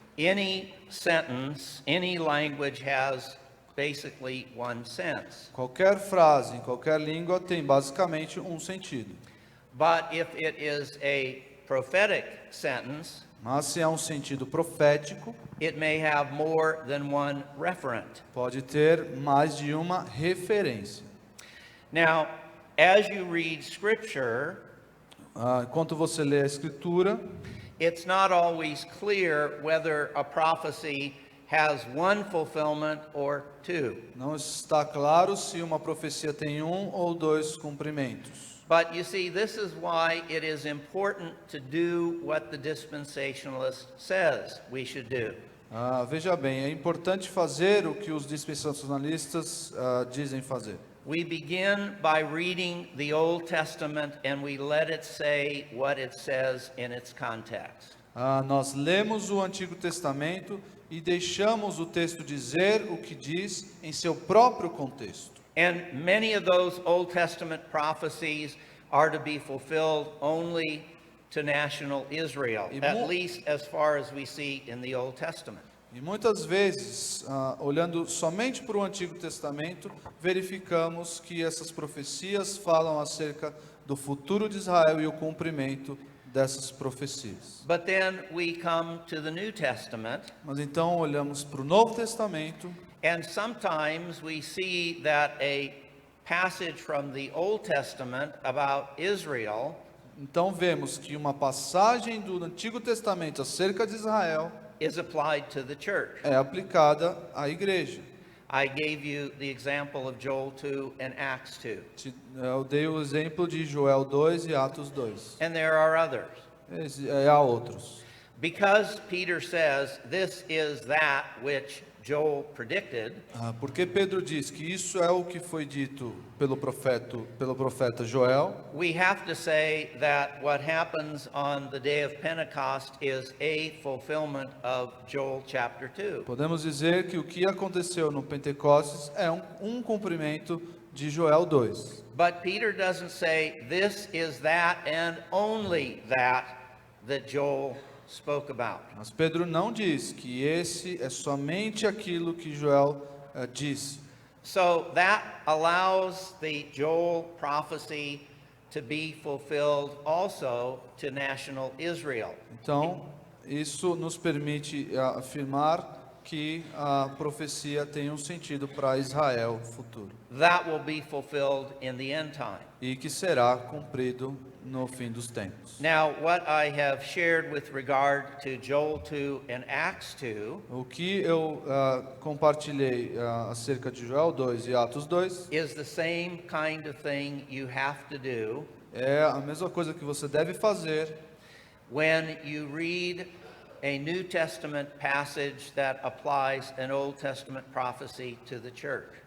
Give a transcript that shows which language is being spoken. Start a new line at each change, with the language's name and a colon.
English: Any sentence, any language has basically one sense.
Portuguese: Qualquer frase em qualquer língua tem basicamente um sentido.
English: But if it is a prophetic sentence,
Portuguese: Mas se é um sentido profético,
English: it may have more than one referent.
Portuguese: pode ter mais de uma referência.
English: Now, as you read scripture,
Portuguese: Enquanto você lê a escritura,
English: it's not always clear whether a prophecy has one fulfillment or two.
Portuguese: não está claro se uma profecia tem um ou dois cumprimentos.
English: But you see, this is why it is important to do what the dispensationalist says we should do.
Portuguese: Veja bem, é importante fazer o que os dispensacionalistas dizem fazer.
English: We begin by reading the Old Testament and we let it say what it says in its context.
Portuguese: Nós lemos o Antigo Testamento e deixamos o texto dizer o que diz em seu próprio contexto.
English: And many of those Old Testament prophecies are to be fulfilled only to national Israel, at least as far as we see in the Old Testament.
Portuguese: E muitas vezes, olhando somente para o Antigo Testamento, verificamos que essas profecias falam acerca do futuro de Israel e o cumprimento dessas profecias.
English: But then we come to the New Testament,
Portuguese: Mas então olhamos para o Novo Testamento
English: and sometimes we see that a passage from the Old Testament about Israel
Portuguese: então vemos que uma passagem do Antigo Testamento acerca de Israel
English: is applied to the church.
Portuguese: é aplicada à igreja.
English: I gave you the example of Joel 2 and Acts 2,
Portuguese: Eu dei o exemplo de Joel 2 e Atos 2.
English: and there are others.
Portuguese: Há outros.
English: Because Peter says this is that which Joel predicted,
Portuguese: Porque Pedro diz que isso é o que foi dito pelo profeta Joel,
English: we have to say that what happens on the day of Pentecost is a fulfillment of Joel chapter 2.
Portuguese: podemos dizer que o que aconteceu no Pentecostes é um cumprimento de Joel 2.
English: But Peter doesn't say this is that and only that Joel spoke about.
Portuguese: Mas Pedro não diz que esse é somente aquilo que Joel disse.
English: So that allows the Joel prophecy to be fulfilled also to national Israel.
Portuguese: Então, isso nos permite afirmar que a profecia tem um sentido para Israel futuro
English: That will be fulfilled in the end time.
Portuguese: e que será cumprido no fim dos tempos.
English: Now, what I have shared with regard to Joel 2 and Acts 2
Portuguese: O que eu compartilhei acerca de Joel 2 e Atos 2
English: is the same kind of thing you have to do
Portuguese: é a mesma coisa que você deve fazer
English: when you read a New Testament passage that applies an Old Testament prophecy to the church.